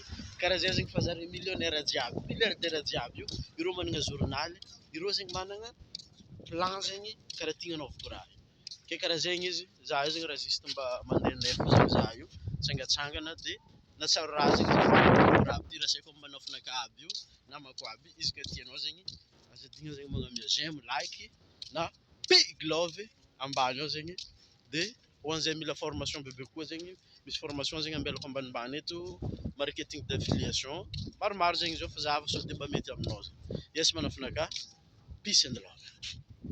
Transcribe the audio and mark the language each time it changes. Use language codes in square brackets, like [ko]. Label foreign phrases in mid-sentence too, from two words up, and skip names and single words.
[mg] Karaha zay zegny fa zare millionnaire jiaby, milliardaire jiaby io ireo managna journaly, ireo zegny managna plan zegny karaha ty anaovako raha io. Ke karaha zegny izy, zah io zegny raha juste mba mandehandeha fogna zah io, tsangatsangana de natsaro raha zegny raha aby ty rasaiko am'manofanaka aby io, namako aby, izy ka tianao zegny aza digna zegny magnamia j'aime, like na [en] big love [mg] ambany ao zegny de ho an'izay mila formation bebe koa zegny misy formation zegny ambelako ambanimbany eto [fr] marketing d'affiliation [mg] maromaro zegny zao fa zah fa sao de mba mety aminao zegny. Yes manofanaka, [en] peace and love.